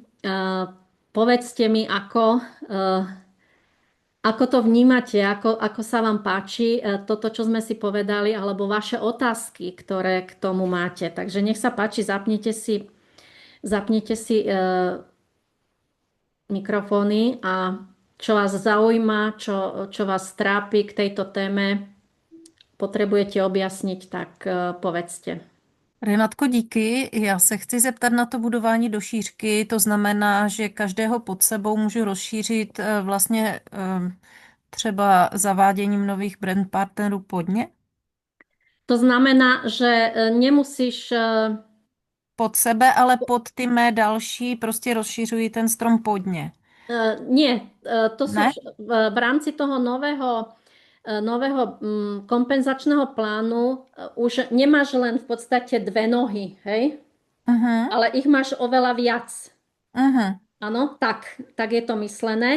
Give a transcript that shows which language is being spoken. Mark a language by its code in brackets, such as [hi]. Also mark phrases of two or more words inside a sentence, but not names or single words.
[sk] Povedzte mi, ako to vnímate, ako sa vám páči toto, čo sme si povedali, alebo vaše otázky, ktoré k tomu máte. Takže nech sa páči, zapnite si mikrofóny a čo vás zaujíma, čo vás trápi k tejto téme, potrebujete objasniť, tak povedzte. Renatko, [cs] díky. Já se chci zeptat na to budování do šířky. To znamená, že každého pod sebou můžu rozšířit vlastně třeba zaváděním nových brand partnerů pod ně? To znamená, že nemusíš... Pod sebe, ale pod ty mé další, prostě rozšiřují ten strom pod ně. [sk] Nie, to sú [cs] Ne? [sk] v rámci toho nového kompenzačného plánu už nemáš len v podstate 2 nohy, hej? Ale ich máš oveľa viac. Áno, tak je to myslené.